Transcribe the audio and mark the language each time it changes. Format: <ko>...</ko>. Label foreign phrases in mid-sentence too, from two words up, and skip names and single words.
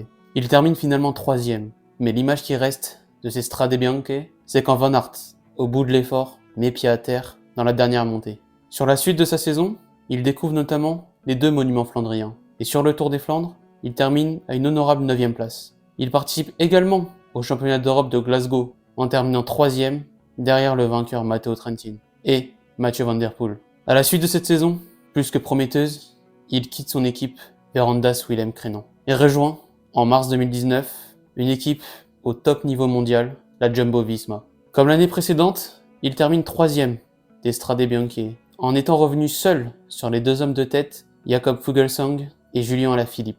<fr>Il termine finalement 3e, mais l'image qui reste de ces Strade Bianche, c'est quand Van Aert, au bout de l'effort, met pied à terre dans la dernière montée. Sur la suite de sa saison, il découvre notamment les 2 monuments flandriens, et sur le Tour des Flandres, il termine à une honorable 9e place. Il participe également au championnat d'Europe de Glasgow, en terminant 3e, derrière le vainqueur Matteo Trentin, et Mathieu van der Poel. À la suite de cette saison, plus que prometteuse, il quitte son équipe Verandas Willem Krennan, et rejoint, en mars 2019, une équipe au top niveau mondial, la Jumbo-Visma. Comme l'année précédente, il termine 3e des Strade Bianche, en étant revenu seul sur les 2 hommes de tête, Jakob Fuglsang et Julien Alaphilippe.</fr>